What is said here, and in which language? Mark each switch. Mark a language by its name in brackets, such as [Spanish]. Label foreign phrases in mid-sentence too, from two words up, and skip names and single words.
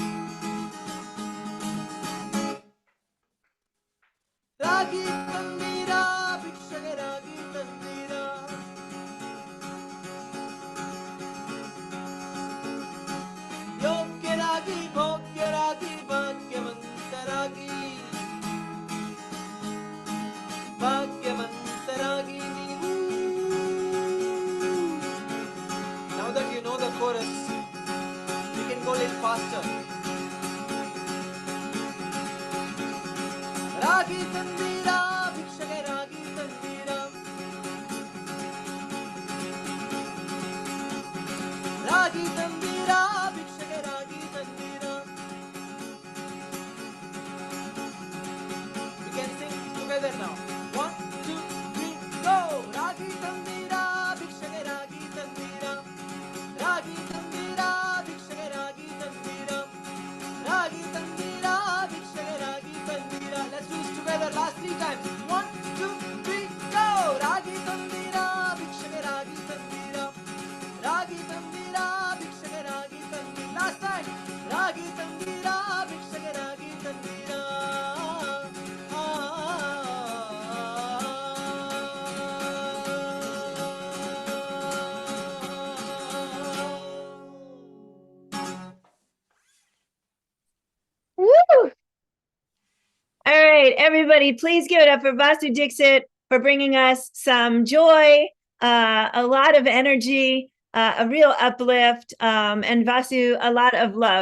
[Kannada] ರಾಗಿ ತಂದೀರ ಭಿಕ್ಷಗೆ ರಾಗಿ ತಂದೀರ ಯೋಗ್ಯರಾಗಿ ಭೋಗ್ಯರಾಗಿ ಭಾಗ್ಯವಂತರಾಗಿ ಭಾಗ್ಯವಂತರಾಗಿ ನೀವು. [English] Now that you know the chorus, you can go a little faster. [Kannada] ರಾಗಿ ತಂದೀರ ಭಿಕ್ಷಗೆ ರಾಗಿ ತಂದೀರ ರಾಗಿ ತಂದೀರ ಭಿಕ್ಷಗೆ ರಾಗಿ ತಂದೀರ. [English] We can sing together now. 1, 2, 3, go! [Kannada] ರಾಗಿ ತಂದೀರ ಭಿಕ್ಷಗೆ ರಾಗಿ ತಂದೀರ ರಾಗಿ ತಂದೀರ ಭಿಕ್ಷಗೆ ರಾಗಿ ತಂದೀರ ರಾಗಿ ತಂದೀರ ಭಿಕ್ಷಗೆ ರಾಗಿ ತಂದೀರ. [English] Let's do this together last 3 times. 1, 2, 3, go! [Kannada] ರಾಗಿ ತಂದೀರ ಭಿಕ್ಷಗೆ ರಾಗಿ ತಂದೀರ ರಾಗಿ ತಂದೀರ ಭಿಕ್ಷಗೆ ರಾಗಿ ತಂದೀರ. [English] Last time. [Kannada] ರಾಗಿ ತಂದೀರ ಭಿಕ್ಷಗೆ ರಾಗಿ ತಂದೀರ. Woo! [English] All right, everybody, please give it up for Vasu Dixit for bringing us some joy, a lot of energy, a real uplift, and Vasu, a lot of love.